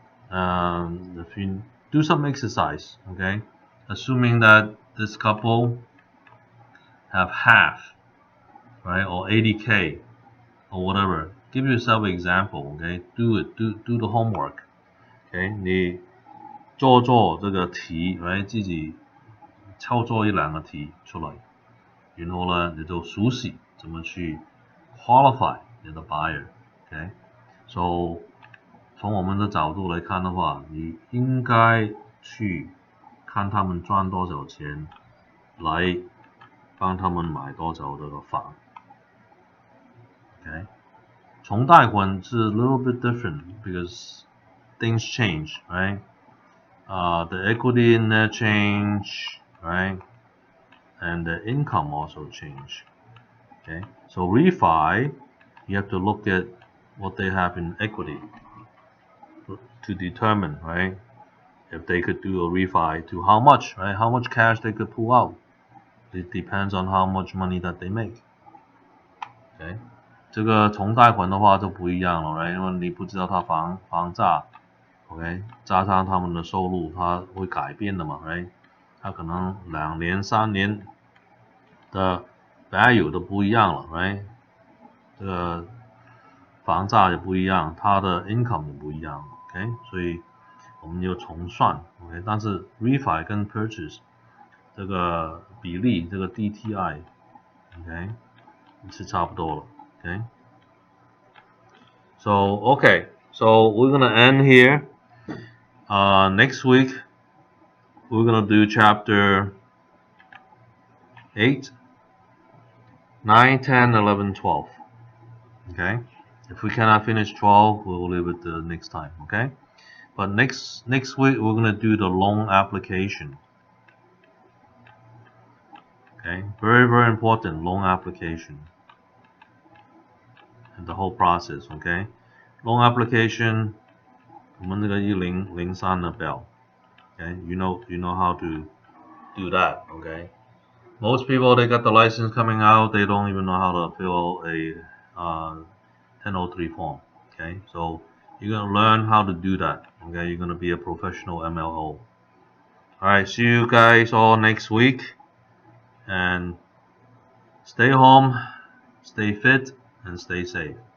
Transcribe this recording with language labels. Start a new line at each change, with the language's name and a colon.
English: If you do some exercise, okay, assuming that this couple have half, right, or 80K or whatever, give yourself an example, okay, do it, do the homework, okay,
Chinese: 做这个题，来自己操作一两个题出来，然后呢你就熟悉怎么去 qualify 你的 buyer，OK？So 从我们的角度来看的话，你应该去看他们赚多少钱，来帮他们买多少这个房 ，OK？从贷款是
English: a little bit different because things change, right? The equity in there change, right? And the income also change. Okay, so refi, you have to look at what they have in equity to determine, right, if they could do a refi to how much, right? How much cash they could pull out. It depends on how much money that they make.
Chinese: Okay, 这个从贷款的话就不一样了 ，right？ 因为你不知道他房价 ，OK， 加上他们的收入，它会改变的嘛 ，right？它可能2年、3年的 value 都不一样了 ，right？这个房价也不一样，它的 income 也不一样 ，OK？所以我们就重算 ，OK？但是 refi 跟 purchase 这个比例，这个 DTI，OK？是差不多了 ，OK？
English: So okay, so we're gonna end here. Next week we're gonna do chapter 8, 9, 10, 11, 12. Okay? If we cannot finish 12, we'll leave it the next time. Okay? But next week we're gonna do the loan application. Okay? Very, very important, loan application. And the whole process. Okay? Loan application.
Chinese: 我们这个1003的表 Okay?
English: You know how to do that. Okay? Most people, they got the license coming out, they don't even know how to fill a 1003 form. Okay, so you're gonna learn how to do that. Okay, you're gonna be a professional MLO. Alright, see you guys all next week, and stay home, stay fit, and stay safe.